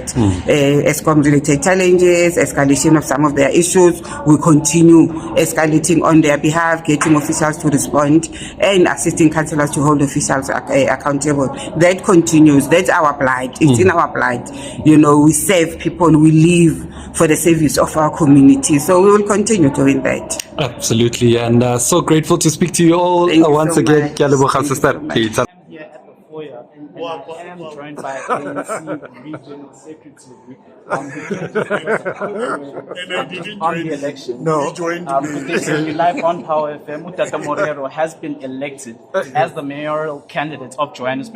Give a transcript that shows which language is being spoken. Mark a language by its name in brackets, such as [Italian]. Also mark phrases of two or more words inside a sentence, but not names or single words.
[English] ESCOM related challenges, escalation of some of their issues, we continue escalating on their behalf, getting officials to respond and assisting councillors to hold officials accountable. That continues. That's our blood. It's in our blood. You know, we serve people, we live for the service of our community. So we will continue doing that. Absolutely, and so grateful to speak to you all Thank you once so again. much. [Tswana] Ke a leboga, [English] sister. Here at the foyer, and I am joined by ANC Regional Secretary on the election. No, he joined me. Live on Power FM, Dada Morero has been elected as the mayoral candidate of Johannesburg.